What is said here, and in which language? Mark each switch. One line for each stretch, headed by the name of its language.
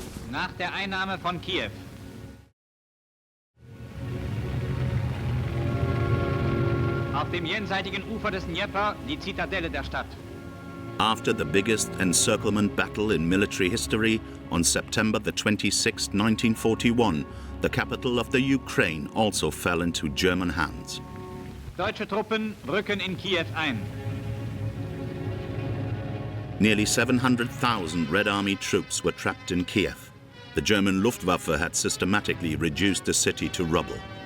German: Nach der Einnahme von Kiew. Auf dem jenseitigen Ufer des Dnieper die Zitadelle der Stadt.
English: After the biggest encirclement battle in military history, on September the 26th, 1941, the capital of the Ukraine also fell into German hands.
German: Deutsche Truppen rücken in Kiew ein.
English: Nearly 700,000 Red Army troops were trapped in Kiev. The German Luftwaffe had systematically reduced the city to rubble.